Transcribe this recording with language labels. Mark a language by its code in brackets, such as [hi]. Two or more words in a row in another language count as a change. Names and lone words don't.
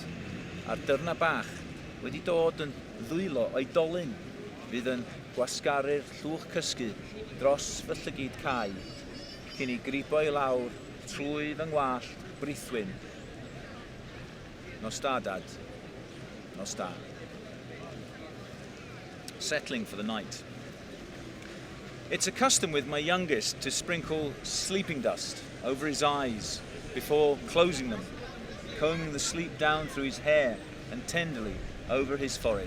[cy] A'r dyrna bach wedi dod yn ddwylo oedolyn fydd yn gwasgaru'r llwch cysgu dros fy llygyd cae cyn I gribo I lawr trwy fy ngwallt brithwyn. Nos da, Dad. Nos da. [en] Settling for the night. It's a custom with my youngest to sprinkle sleeping dust over his eyes before closing them, combing the sleep down through his hair and tenderly over his forehead.